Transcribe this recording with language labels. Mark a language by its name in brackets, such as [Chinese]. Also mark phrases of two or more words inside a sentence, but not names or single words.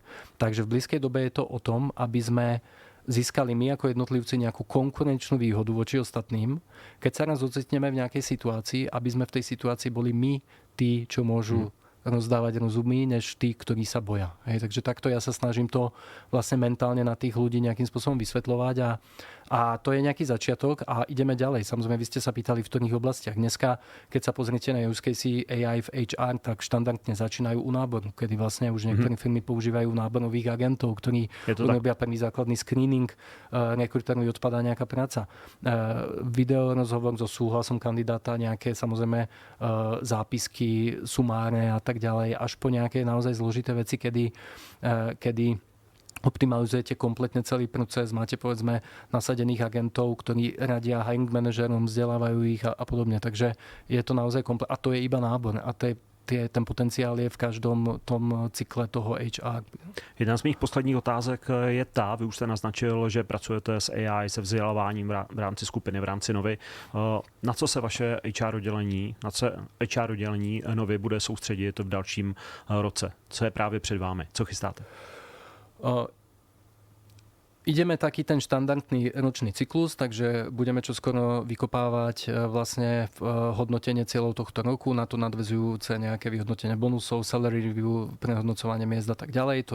[Slovak] Takže v blízkej dobe je to o tom, aby sme získali my ako jednotlivci nejakú konkurenčnú výhodu voči ostatným, keď sa raz ocitneme v nejakej situácii, aby sme v tej situácii boli my tí, čo môžu rozdávať rozumy, než tí, ktorí sa boja. Hej, takže takto ja sa snažím to vlastne mentálne na tých ľudí nejakým spôsobom vysvetľovať a A to je nejaký začiatok a ideme ďalej. Samozrejme, vy ste sa pýtali, v ktorých oblastiach. Dneska, keď sa pozriete na [English] use case [Slovak] AI v HR, tak štandardne začínajú u náboru, kedy vlastne už niektoré firmy používajú náborových agentov, ktorí robia prvý základný screening, rekrutérov odpadá nejaká práca. Video rozhovor so súhlasom kandidáta, nejaké samozrejme zápisky, sumáre a tak ďalej, až po nejaké naozaj zložité veci, kedy optimalizujete kompletne celý proces, máte povedzme nasadených agentov, ktorí radia hiring manažerom, vzdelávajú ich a podobne. Takže je to naozaj a to je iba nábor a ten potenciál je v každom tom cykle toho HR. [Czech] Jedna z mých posledních otázek je vy už jste naznačil, že pracujete s AI, se vzděláváním v rámci skupiny, v rámci Novy. Na co se vaše HR oddělení Novy bude soustředit v dalším roce? Co je právě před vámi? Co chystáte? [Slovak] Ideme taký ten štandardný ročný cyklus, takže budeme čoskoro vykopávať vlastne hodnotenie cieľov tohto roku, na to nadväzujúce nejaké vyhodnotenie bonusov, [English] salary review, [Slovak] prehodnocovanie miest a tak ďalej.